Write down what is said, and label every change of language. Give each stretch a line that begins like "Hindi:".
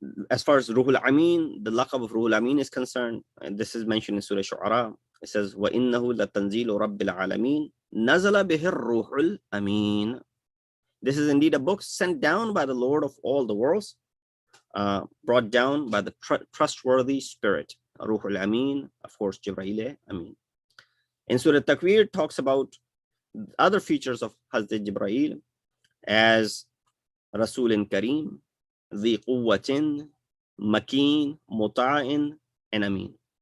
English: as far as Ruhul Amin, the laqab of Ruhul Amin is concerned, and this is mentioned in Surah Shu'ara.
Arabic: It says, وَإِنَّهُ لَتَنزِيلُ رَبِّ الْعَالَمِينَ نَزَلَ بِهِ الرُّوحُ الْأَمِينَ.
English: This is indeed a book sent down by the Lord of all the worlds, brought down by the trustworthy spirit. Ruhul Amin, of course, Jibreel Amin. In Surah Takwir, talks about other features of Hazrat Jibreel as Rasulin Kareem, Dhi Quwwatin, Makin, Muta'in, and Amin.